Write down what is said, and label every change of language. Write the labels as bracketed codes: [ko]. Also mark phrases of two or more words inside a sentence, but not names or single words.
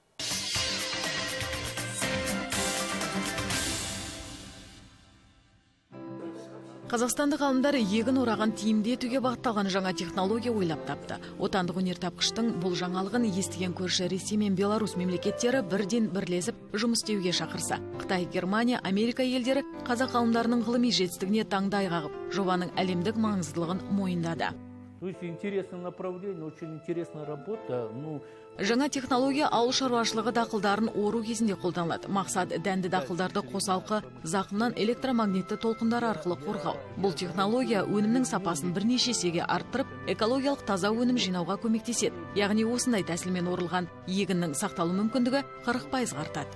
[kk] Қазақстандық ғалымдар егін ораған тиімді етуге бағытталған жаңа технология ойлап тапты. Отандық өнертапқыштың бұл жаңалығын естіген көрші Ресей мен Беларусь мемлекеттері бірден бірлесіп жұмыс істеуге шақырса. Қытай, Германия, Америка елдері қазақ ғалымдарының ғылыми жетістігіне таңдай қағып, жобаның әлемдік маңыздылығын мойындады. [ru] То есть интересное направление, очень интересная работа. [kk] Жаңа технология ауыл шаруашылығы дақылдарын ору кезінде қолданылады. Мақсат дәнді дақылдарды қосалқы зақымнан электромагнитті толқындар арқылы қорғау. Бұл технология өнімнің сапасын бірнеше есеге арттырып, экологиялық таза өнім жинауға көмектеседі. Яғни осындай тәсілмен орылған егіннің сақталу мүмкіндігі 40% артады.